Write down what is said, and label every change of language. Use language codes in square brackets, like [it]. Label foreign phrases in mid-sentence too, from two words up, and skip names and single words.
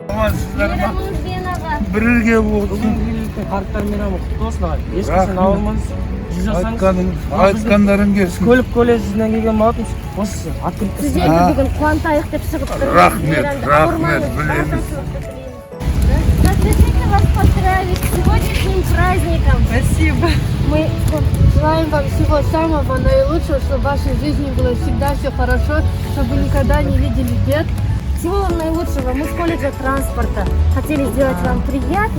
[kk] амансыздар ма? Мейрамыңыз венаға. Бірге болсын. Бүгінгі қарттар мейрамы құтты болсын ағай. Ешқашан ауырмаңыз. Жүз жасаңыз. Айтқандарың келсін. Көлік колледжінен келген болатынбыз. Осы открытка. Сіздерді бүгін қуантайық деп шығып тұрмыз. Рахмет, рахмет, білеміз. [ru] Разрешите вас поздравить с сегодняшним праздником. Спасибо. Мы Желаем вам всего самого наилучшего, чтобы в вашей жизни было всегда все хорошо, чтобы вы никогда не видели бед. всего вам наилучшего. Мы с колледжа транспорта хотели сделать вам приятное.